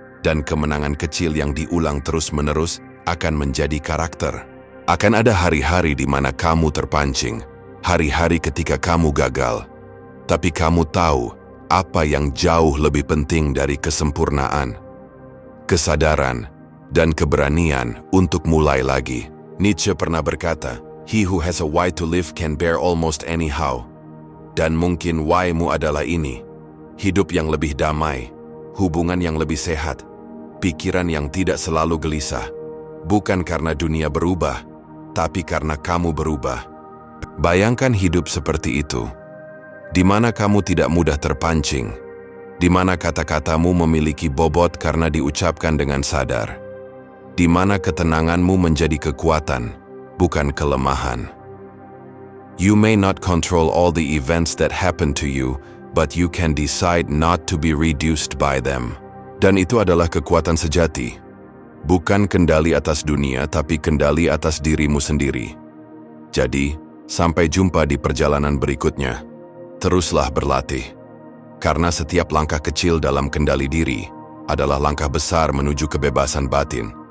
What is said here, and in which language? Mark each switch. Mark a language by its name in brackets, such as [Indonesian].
[Indonesian] Dan kemenangan kecil yang diulang terus-menerus akan menjadi karakter. Akan ada hari-hari di mana kamu terpancing, hari-hari ketika kamu gagal. Tapi kamu tahu apa yang jauh lebih penting dari kesempurnaan? Kesadaran dan keberanian untuk mulai lagi. [English] Nietzsche [Indonesian] pernah berkata, [English] "He who has a why to live can bear almost anyhow." [Indonesian] Dan mungkin why-mu adalah ini. Hidup yang lebih damai, hubungan yang lebih sehat, pikiran yang tidak selalu gelisah. Bukan karena dunia berubah, tapi karena kamu berubah. Bayangkan hidup seperti itu, di mana kamu tidak mudah terpancing, di mana kata-katamu memiliki bobot karena diucapkan dengan sadar, di mana ketenanganmu menjadi kekuatan, bukan kelemahan. [English] You may not control all the events that happen to you, but you can decide not to be reduced by them. [Indonesian] Dan itu adalah kekuatan sejati. Bukan kendali atas dunia, tapi kendali atas dirimu sendiri. Jadi, sampai jumpa di perjalanan berikutnya. Teruslah berlatih. Karena setiap langkah kecil dalam kendali diri adalah langkah besar menuju kebebasan batin.